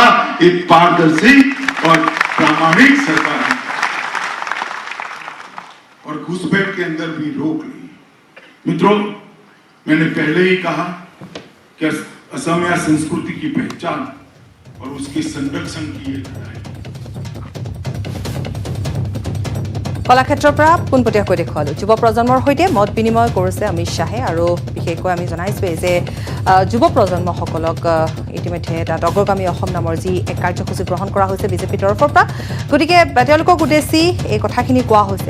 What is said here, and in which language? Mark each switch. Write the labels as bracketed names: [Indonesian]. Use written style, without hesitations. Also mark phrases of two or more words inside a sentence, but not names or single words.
[Hindi] एक पारदर्शी और प्रामाणिक सरकार है और घुसपैठ के अंदर भी रोक ली। मित्रों, मैंने पहले ही कहा कि असमिया संस्कृति की पहचान और उसके संरक्षण की ये लड़ाई। [Assamese] কলাক্ষেত্ৰৰ পৰা পোনপটীয়াকৈ দেখুৱালোঁ। যুৱ প্ৰজন্মৰ সৈতে মত বিনিময় কৰিছে অমিত শ্বাহে আৰু বিশেষকৈ আমি জনাইছোঁৱেই যে যুৱ প্ৰজন্মসকলক ইতিমধ্যে এটা অগ্ৰগামী অসম নামৰ যি এক কাৰ্যসূচী গ্ৰহণ কৰা হৈছে বিজেপিৰ তৰফৰ পৰা, গতিকে তেওঁলোকক উদ্দেশ্যি এই কথাখিনি কোৱা হৈছে।